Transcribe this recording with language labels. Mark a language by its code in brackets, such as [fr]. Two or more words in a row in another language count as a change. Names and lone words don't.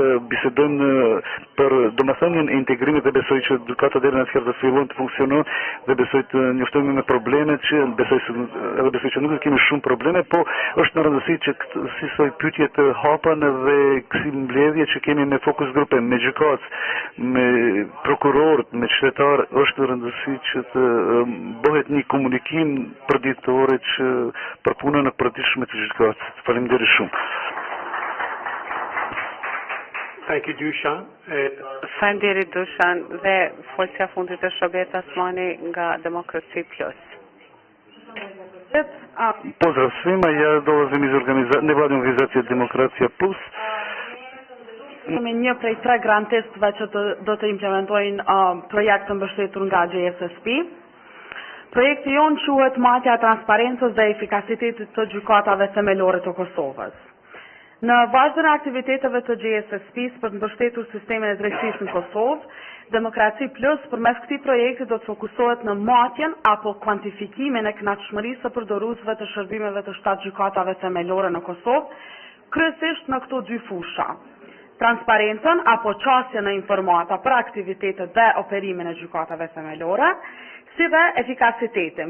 [sq] bisedojmë për domethënien e integrimit dhe besoj që gjykata deri në atëherë do të fillojnë të funksionojnë dhe besoj të njoftojmë me problemet që besoj që nuk kemi shumë probleme, po është në rëndësi që si soi pyetje të hapan dhe kësi mbledhje që kemi me fokus grupe, me gjykatës, me prokurorët, me qytetarë, është në rëndësi që të bëhet një komunikim përditore që për punën e përditshme të gjykatës. Faleminderit shumë. [en] Thank you, Dushan. [sq] Faleminderit Dushan dhe folësia fundit është Robert Asmani nga Demokraci Plus. [sr] Pozdrav svima, ja dolazim iz nevladine organizacije Demokracija Plus. [sq] Kemi një prej 3 grantistëve që do të implementojnë projekt të mbështetur nga GSSP. Projekti jonë quhet Matja e transparencës dhe efikasitetit të gjykatave themelore të Kosovës. Në vazhdën e aktiviteteve të GSSP-s për të mbështetur sistemin e drejtësisë në Kosovë, Demokraci Plus përmes këtij projekti do të fokusohet në matjen apo kvantifikimin e kënaqësmërisë së përdoruesve të shërbimeve të 7 gjykatave themelore në Kosovë, kryesisht në këto 2 fusha: transparencën apo qasjen e informata për aktivitetet dhe operimin e gjykatave themelore, si dhe efikasitetin.